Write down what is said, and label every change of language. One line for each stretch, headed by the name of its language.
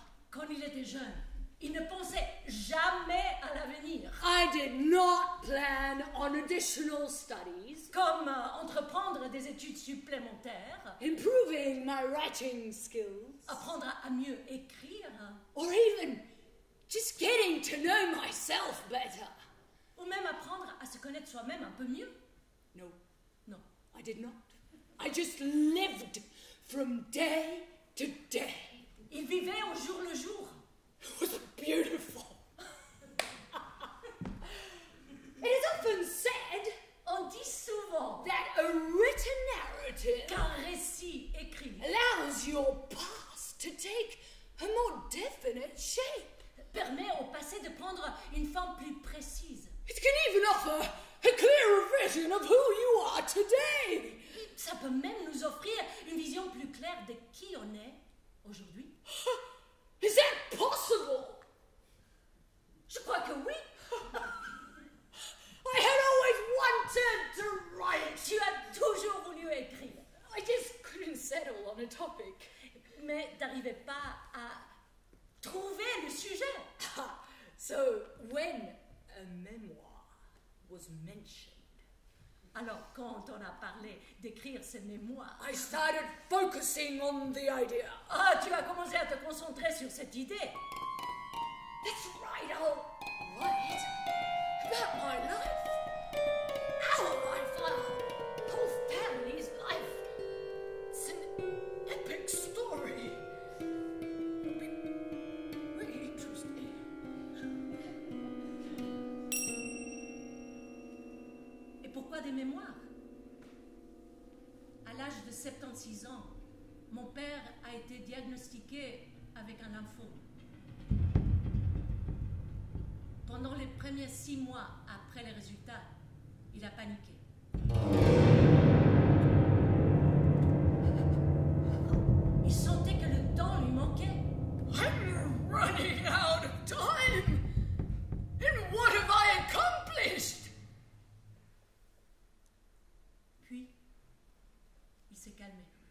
French: Quand il était jeune, il ne pensait jamais à l'avenir.
English: I did not plan on additional studies,
French: comme entreprendre des études supplémentaires,
English: improving my writing skills,
French: apprendre à mieux écrire,
English: or even just getting to know myself better.
French: Ou même apprendre à se connaître soi-même un peu mieux.
English: No, I did not. I just lived from day to day.
French: Il vivait au jour le jour.
English: It was beautiful. It is often said,
French: on dit souvent,
English: that a written narrative
French: qu'un récit écrit
English: allows your past to take a more definite shape.
French: Permet au passé de prendre une forme plus précise.
English: It can even offer a clearer vision of who you are today.
French: Ça peut même nous offrir une vision plus claire de qui on est aujourd'hui.
English: Is that possible?
French: Je crois que oui.
English: I had always wanted to write.
French: Tu as toujours voulu écrire.
English: I just couldn't settle on a topic.
French: Mais t'arrivais pas à trouver le sujet.
English: So when a memoir was mentioned,
French: alors quand on a parlé d'écrire ses mémoires,
English: I started focusing on the idea.
French: Tu as commencé à te concentrer sur cette idée.
English: That's right, I'll write about my life, our life, our whole family's life. It's an epic story. It'll be really interesting.
French: Et pourquoi des mémoires? À l'âge de 76 ans, mon père a été diagnostiqué avec un lymphome. Pendant les premiers 6 mois après les résultats, il a paniqué. Il sentait que le temps lui manquait.
English: I'm running out of time. And what have I accomplished?
French: Puis, il s'est calmé.